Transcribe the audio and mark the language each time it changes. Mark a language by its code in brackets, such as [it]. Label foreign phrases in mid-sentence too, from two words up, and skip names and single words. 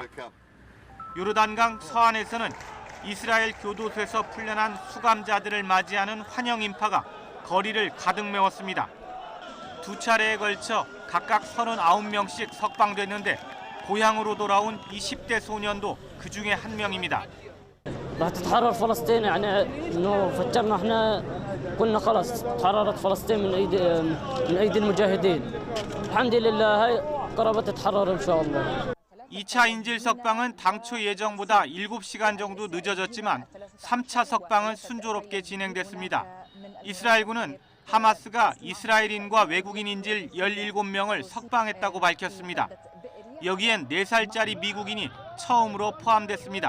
[ko] 요르단강 서안에서는 이스라엘 교도소에서 풀려난 수감자들을 맞이하는 환영 인파가 거리를 가득 메웠습니다. 12차례에 걸쳐 각각 39명씩 석방됐는데 고향으로 돌아온 이 10대 소년도 그 중에 한 명입니다. [ar] راح تتحرر فلسطين يعني انه فكرنا احنا كنا خلص تحررت فلسطين من ايدي المجاهدين الحمد لله هاي قربت تتحرر ان شاء الله. [ko] 2차 인질 석방은 당초 예정보다 7시간 정도 늦어졌지만 3차 석방은 순조롭게 진행됐습니다. 이스라엘군은 하마스가 이스라엘인과 외국인 인질 17명을 석방했다고 밝혔습니다. 여기엔 4살짜리 미국인이 처음으로 포함됐습니다.